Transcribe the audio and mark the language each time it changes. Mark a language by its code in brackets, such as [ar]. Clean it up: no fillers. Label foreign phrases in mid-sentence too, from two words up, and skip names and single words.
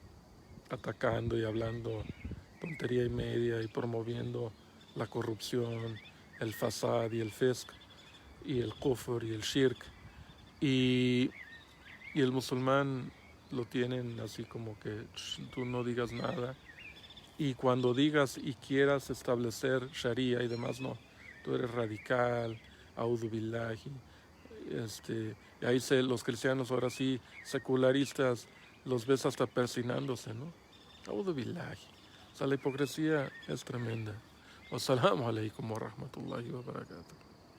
[es] atacando y hablando tontería y media y promoviendo la corrupción, el fasad y el fisq y el kufr y el shirk, y el musulmán lo tienen así como que tú no digas nada, y cuando digas y quieras establecer sharia y demás, no, tú eres radical, [ar] أعوذ بالله, [es] y ahí los cristianos ahora sí secularistas los ves hasta persinándose, ¿no? [ar] أعوذ بالله. [es] O sea, la hipocresía es tremenda. [ar] والسلام عليكم ورحمة الله وبركاته.